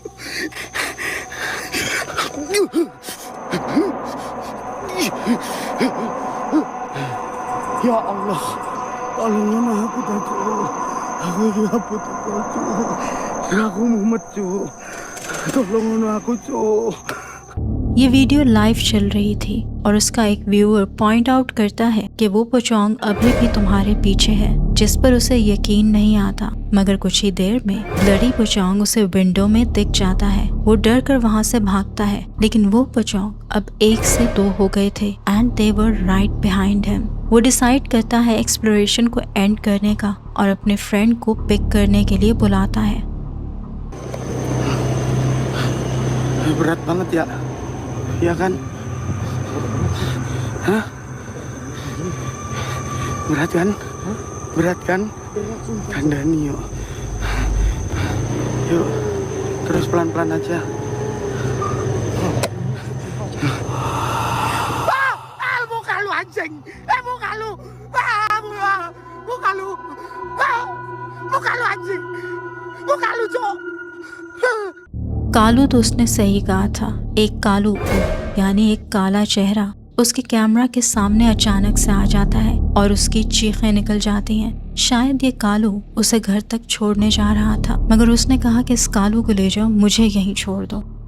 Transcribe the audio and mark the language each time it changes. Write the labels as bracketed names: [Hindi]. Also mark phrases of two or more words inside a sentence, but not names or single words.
[Arabic] Ya Allah. [Indonesian] Tolongin aku Datuk. Aku apa Datuk? Aku mumet Cuk. Tolongin aku Cuk. [Hindi] ये वीडियो लाइव चल रही थी और उसका एक व्यूअर [English] point out [Hindi] करता है कि वो पोचोंग अभी भी तुम्हारे पीछे है, जिस पर उसे यकीन नहीं आता। मगर कुछ ही देर में ब्लडी पोचोंग उसे विंडो में दिख जाता है। वो डर कर वहाँ से भागता है, लेकिन वो पोचोंग अब 1 से 2 हो गए थे [English] and they were right behind him. [Hindi] वो डिसाइड करता है एक्सप्लोरेशन को एंड करने का और अपने फ्रेंड को पिक करने के लिए बुलाता है। [Indonesian] Berat banget ya. Ya kan? Hah? Berat kan? Kandani yuk. Terus pelan-pelan aja. Muka lu anjing. Muka lu. Muka lu. Muka lu anjing. Muka lu cok. [Hindi] कालू तो उसने सही कहा था। एक कालू यानी एक काला चेहरा उसके कैमरा के सामने अचानक से आ जाता है और उसकी चीखें निकल जाती हैं। शायद ये कालू उसे घर तक छोड़ने जा रहा था, मगर उसने कहा कि इस कालू को ले जाओ, मुझे यहीं छोड़ दो।